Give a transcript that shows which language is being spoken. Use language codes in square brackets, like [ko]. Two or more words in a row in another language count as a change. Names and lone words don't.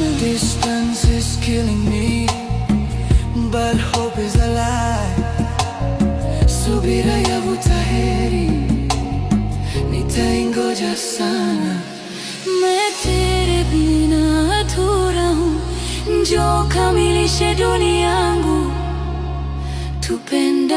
[en] Distance is killing me, but hope is alive. [sw] Subira yavuta heri, nitaingoja sana. [hi] मैं तेरे बिना अधूरा हूँ, [sw] njoo kamilishe dunia yangu, tupe